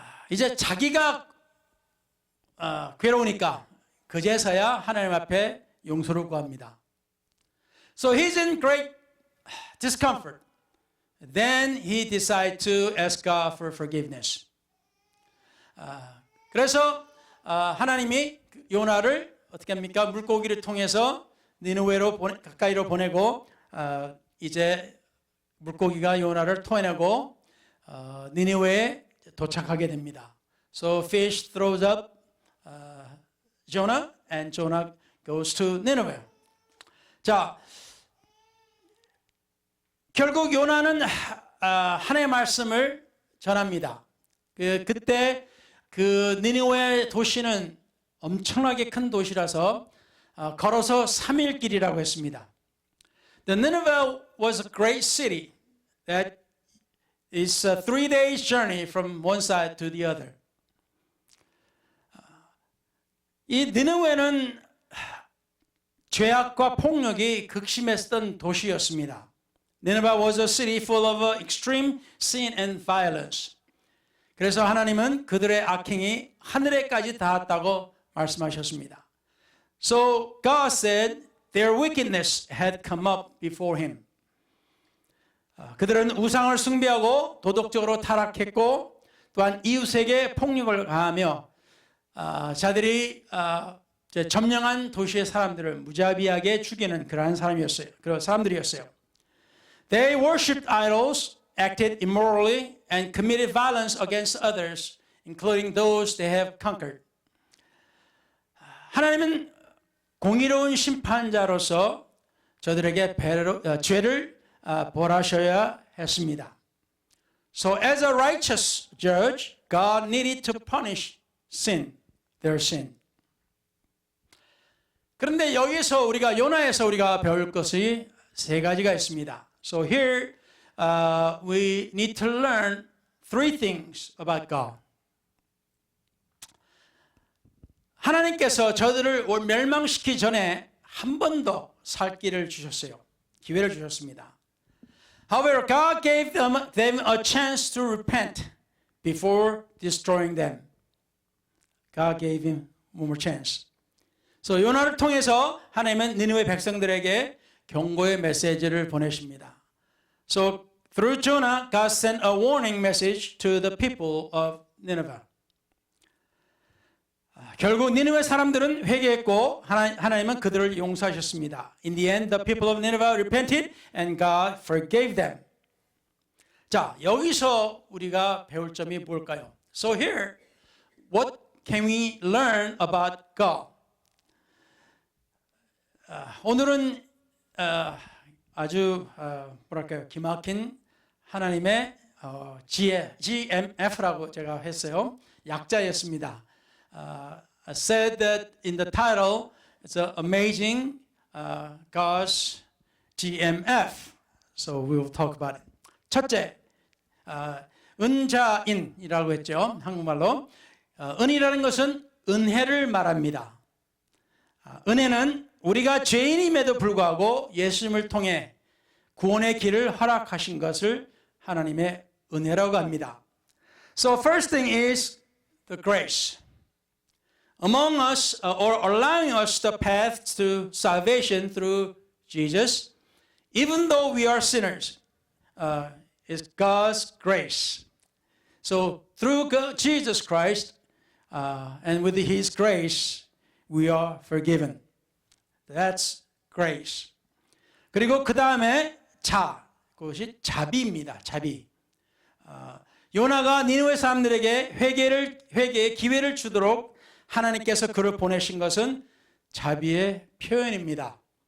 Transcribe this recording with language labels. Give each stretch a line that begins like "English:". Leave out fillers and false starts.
Korean: 이제 자기가 괴로우니까 그제서야 하나님 앞에 용서를 구합니다.
English: So he's in great discomfort. Then he decides to ask God for forgiveness.
Korean: 그래서 하나님이 요나를 어떻게 합니까? 물고기를 통해서 니느웨로 가까이로 보내고 이제 물고기가 요나를 토해내고 니느웨에 도착하게 됩니다.
English: So fish throws up Jonah and Jonah goes to Nineveh.
Korean: 자, 결국 요나는 하나님의 말씀을 전합니다. 그때 그 니느웨 도시는 엄청나게 큰 도시라서 걸어서 3일 길이라고 했습니다.
English: The Nineveh was a great city that is a 3 days journey from one side to the other.
Korean: 이 니느웨는 죄악과 폭력이 극심했던 도시였습니다.
English: Nineveh was a city full of extreme sin and violence.
Korean: 그래서 하나님은 그들의 악행이 하늘에까지 닿았다고 말씀하셨습니다.
English: So God said their wickedness had come up before him.
Korean: 그들은 우상을 숭배하고 도덕적으로 타락했고 또한 이웃에게 폭력을 가하며 자들이 점령한 도시의 사람들을 무자비하게 죽이는 그러한 그런 사람들이었어요.
English: They worshipped idols, acted immorally, and committed violence against others, including those they have conquered.
Korean: 하나님은 공의로운 심판자로서 저들에게 죄를 벌하셔야 했습니다.
English: So as a righteous judge, God needed to punish their sin.
Korean: 그런데 여기서 요나에서 우리가 배울 것이 3가지가 있습니다.
English: So here we need to learn 3 things about God.
Korean: 하나님께서 저들을 멸망시키기 전에 한 번 더 살 기회를 주셨습니다.
English: However, God gave them a chance to repent before destroying them. God gave him one more chance.
Korean: So 요나를 통해서 하나님은 니느웨 백성들에게 경고의 메시지를 보내십니다.
English: So through Jonah, God sent a warning message to the people of Nineveh.
Korean: 결국 니느웨 사람들은 회개했고 하나님은 그들을 용서하셨습니다.
English: In the end, the people of Nineveh repented and God forgave them.
Korean: 자, 여기서 우리가 배울 점이 뭘까요?
English: So here, what can we learn about God?
Korean: 오늘은 아주 기막힌 하나님의 지혜, GMF라고 제가 했어요. 약자였습니다.
English: I said that in the title, it's amazing God's GMF. So we will talk about it.
Korean: 첫째, 은자인이라고 했죠. 한국말로. 은이라는 것은 은혜를 말합니다. 은혜는 우리가 죄인임에도 불구하고 예수님을 통해 구원의 길을 허락하신 것을 하나님의 은혜라고 합니다.
English: So first thing is the grace. Among us, or allowing us the path to salvation through Jesus, even though we are sinners, is God's grace. So through Jesus Christ, and with His grace, we are forgiven. That's grace.
Korean: 그리고 그 다음에 그것이 자비입니다. 자비. 요나가 니느웨 사람들에게 회개의 기회를 주도록 하나님께서 그를 보내신 것은 자비의 표현입니다.